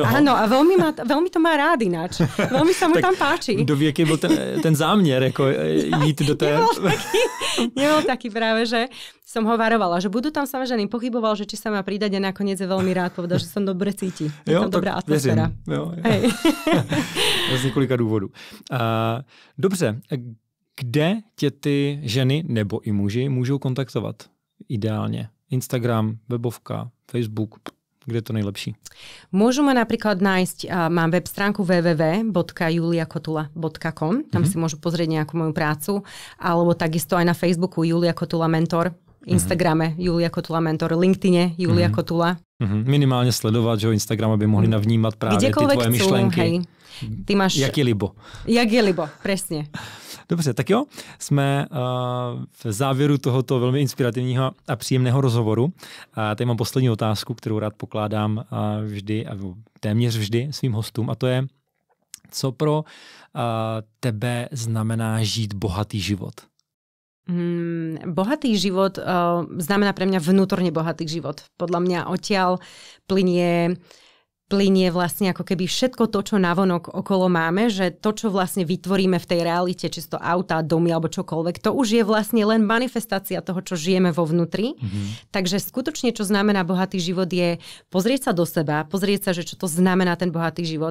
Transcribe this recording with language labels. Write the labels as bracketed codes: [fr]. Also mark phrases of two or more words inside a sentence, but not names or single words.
[sk] Áno, a veľmi to má rád ináč. Veľmi sa mu tam páči. [cs] Kdo ví, jaký bol ten záměr, jako jít do té... [sk] Nebol taký práve, že som ho varovala, že budú tam ženy. Pochyboval, že či sa má pridať a nakoniec je veľmi rád. Povedal, že som dobre cíti. Je tam dobrá atmosféra. Hej. [cs] Z několika důvodů. Dobře, kde tě ty ženy nebo i muži můžou kontaktovat ideálně? Instagram, webovka, Facebook, kde je to nejlepší? [sk] Môžu ma napríklad nájsť, mám web stránku www.juliakotula.com, tam si môžu pozrieť nejakú moju prácu, alebo takisto aj na Facebooku Julia Kotula Mentor, Instagrame Julia Kotula Mentor, LinkedIne Julia Kotula. [cs] Minimálně sledovat, že Instagram, aby mohli navnímat právě ty tvoje myšlenky. [sk] Hej. Ty máš... [cs] Jak je libo. Jak je libo, presne. Dobře, tak jo, jsme v závěru tohoto velmi inspirativního a příjemného rozhovoru. Tady mám poslední otázku, kterou rád pokládám vždy, téměř vždy svým hostům, a to je, co pro tebe znamená žít bohatý život? [sk] Bohatý život znamená pre mňa vnútorne bohatý život. Podľa mňa odtiaľ plynie plynie vlastne ako keby všetko to, čo navonok okolo máme, že to, čo vlastne vytvoríme v tej realite, či to auta, domy alebo čokoľvek, to už je vlastne len manifestácia toho, čo žijeme vo vnútri. Takže skutočne, čo znamená bohatý život, je pozrieť sa do seba, pozrieť sa, že čo to znamená ten bohatý život.